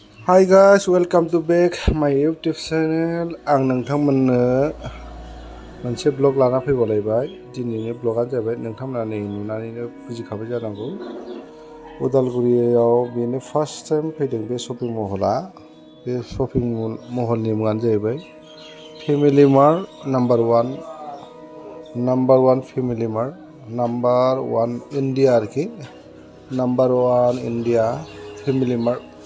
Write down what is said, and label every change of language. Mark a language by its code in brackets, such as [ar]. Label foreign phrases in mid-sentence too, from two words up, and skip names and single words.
[en] Hi guys, welcome to back my YouTube channel. [brx] आं नोंथांमोननो मोनसे ब्लग लाना फैबावलायबाय। दिनैनि ब्लगआ जाबाय नोंथांमोना नै नुनानैनो बुजिखाबाय जानांगौ। उदालगुरियाव बेनो [en] first time [brx] फैदों बे [en] shopping mall. [brx] बे [en] shopping mall [brx] मुङानो जाहैबाय फेमिलि मार्ट नाम्बार 1 फेमिलि मार्ट नाम्बार 1 इन्डिया आरोखि नाम्बार 1 इन्डिया फेमिलि मार्ट।